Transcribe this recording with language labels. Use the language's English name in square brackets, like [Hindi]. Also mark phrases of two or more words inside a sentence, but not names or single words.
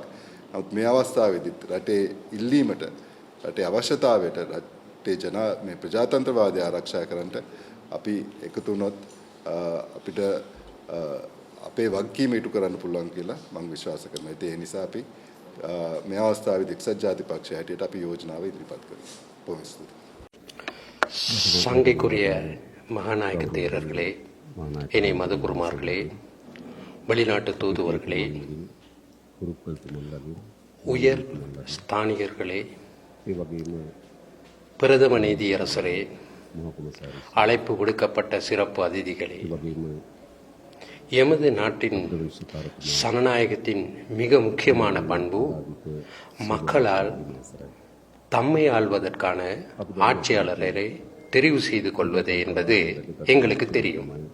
[Sinhala] නමුත් මේ අවස්ථාවේදී රටේ ඉල්ලීමට රටේ අවශ්‍යතාවයට රටේ මේ ප්‍රජාතන්ත්‍රවාදය ආරක්ෂා කරන්නට අපි එකතු වුණොත් අපිට අපේ වගකීම ඉටු කරන්න පුළුවන් කියලා මම විශ්වාස කරනවා. ඒ නිසා අපි මේ අවස්ථාවේදී එක්සත් ජාතික පක්ෂය හැටියට අපි යෝජනාව ඉදිරිපත් කරනවා. බොහොම ස්තුතියි. [Tamil] சங்கைக்குரிய மகாநாயக தேரர்களே, இணை மதகுருமார்களே, வெளிநாட்டு தூதுவர்களே, உயர் ஸ்தானிகர்களே, பிரதம நீதியரசரே, அழைப்பு விடுக்கப்பட்ட சிறப்பு அதிதிகளே, எமது நாட்டின் சனநாயகத்தின் மிக முக்கியமான பண்பு மக்களால் தம்மை ஆள்வதற்கான ஆட்சியாளரை தெரிவு செய்து கொள்வது என்பது எங்களுக்கு தெரியும்.